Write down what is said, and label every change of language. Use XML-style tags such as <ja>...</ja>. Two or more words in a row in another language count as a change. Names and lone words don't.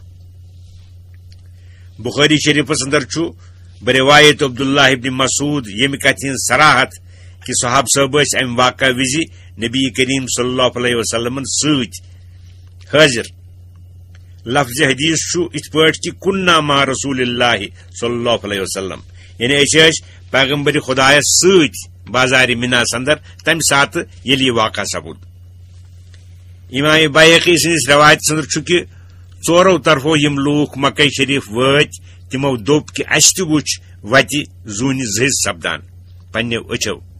<ks>بخاری شریفس اندر چھُ بروایت عبداللہ ابن مسعود ییٚمہِ کتھِ ہٕنٛز صراحت کہِ صحابہٕ صٲب ٲسۍ امہِ واقعہ وِزِ نبی کریم</ks> <ar>صلی اللہ علیہ وسلمن</ar> <ks>سۭتۍ حٲضر. لفظ حدیث چھُ یِتھ پٲٹھۍ کہِ</ks> <ar>کُنّا مع رسول اللہ صلی اللہ علیہ وسلم،</ar> <ks>یعنی أسۍ ٲسۍ پیغمبر خدایس سۭتۍ بازار مناس اندر تمہِ ساتہٕ ییٚلہِ یہِ واقعہ سپُد. امام بیہقی سٕنٛدِس روایتس اندر چھُ کہِ ژورو طرفو یِم لوٗکھ مکہ شریف وٲتۍ تِمو دوٚپ کہِ اَسہِ تہِ وُچھ وتہِ زوٗنہِ زٕ حصہٕ سپدان پننیو أچھو.</ks>